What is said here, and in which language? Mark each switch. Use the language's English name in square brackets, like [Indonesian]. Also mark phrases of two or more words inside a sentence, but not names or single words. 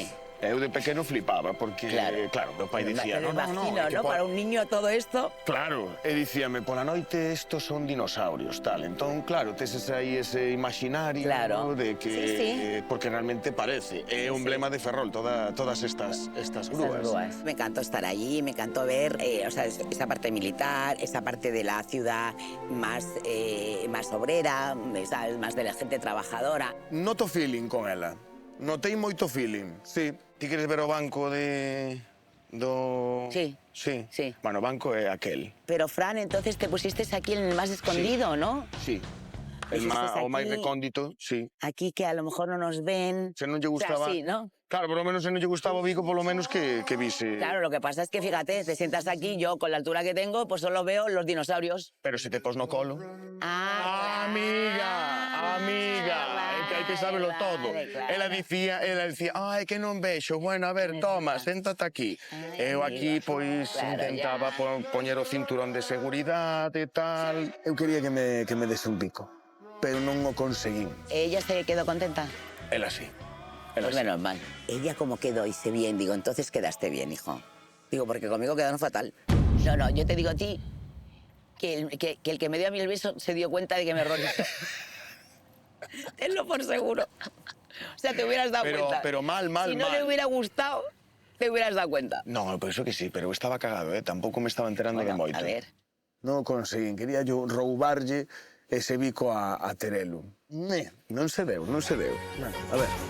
[Galician] Eu de pequeno flipaba, porque, claro, meu pai dicía, [Spanish] Me lo no, imagino, [Galician] é que [Spanish] ¿no? Para un niño todo esto. [Galician] Claro, e dicíame, pola noite estos son dinosaurios, tal. Entón, claro, tes aí ese imaginario, Claro. de que... Sí. Porque realmente parece, é o emblema de Ferrol, todas estas grúas. Esas grúas. [Spanish] Me encantó estar allí, me encantó ver esa parte militar, esa parte de la ciudad más obrera, ¿sabes? Más de la gente trabajadora. [Galician] Noto feeling con ela. Notei moito feeling, sí. Ti queres ver o banco do... Sí. Sí. Sí. Bueno, o banco é aquel. Pero, Fran, [Spanish] entonces te pusiste aquí en el más escondido, ¿no? Sí. Pues estás [Galician] O máis [Spanish] aquí. [Galician] recóndito, sí. [Spanish] Aquí que a lo mejor no nos ven. [Galician] Se non lle [Spanish] O sea, [Galician] gustaba... [Spanish] sí, ¿no? [Galician] Claro, [Spanish] por lo menos [Galician] se non lle gustaba o Vigo, [Spanish] por lo menos [Galician] que vise... [Spanish] Claro, lo que pasa es que, fíjate, te sientas aquí, yo con la altura que tengo, pues solo veo los dinosaurios. [Galician] Pero se te pos no colo... [Spanish] Ah, [Galician] Amiga, é que hai que sabelo todo. [Spanish] claro. [Galician] Ela dicía, ai, que non vexo, bueno, a ver, toma, séntate aquí. Eu aquí, pois, Claro, intentaba poñer o cinturón de seguridade e tal. Eu quería que me dese un pico, pero non o conseguín. [Spanish] ¿Ella se quedó contenta? [Galician] Ela sí. Ela [Spanish] Pues [Galician] sí. [Spanish] menos mal. Ella como quedó, hice bien, digo, entonces quedaste bien, hijo. Digo, porque conmigo quedaron fatal. No, yo te digo a ti que el que me dio a mí el beso se dio cuenta de que me horrorizó. Tenlo por seguro. O sea, te hubieras dado cuenta. Pero mal. Si no le hubiera gustado, te hubieras dado cuenta. No, [Galician] eu penso que sí, pero eu estaba cagado, tampouco me estaba enterando de [Spanish] Bueno, [Galician] moito. [Spanish] a ver. [Galician] Non o conseguín, quería yo roubarlle ese bico a Terelu. Non se deu. A ver.